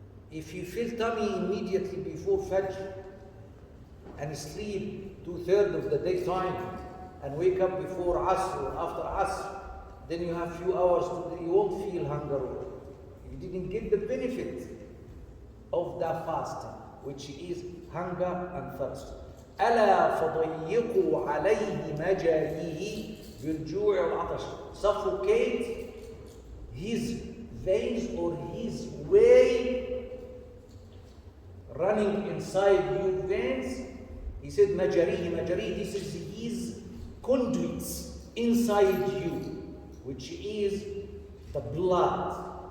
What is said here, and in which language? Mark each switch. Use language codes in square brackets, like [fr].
[en] If you feel tummy immediately before Fajr and sleep 2/3 of the daytime and wake up before Asr or after Asr, then you have few hours, you won't feel hunger. You didn't get the benefit of that fasting, which is hunger and thirst. [ar] ألا فضيقوا عليه مجاريه بالجوع والعطش. [en] Suffocate his veins or his way running inside your veins. He said majarihi, this is his conduits inside you, which is the blood.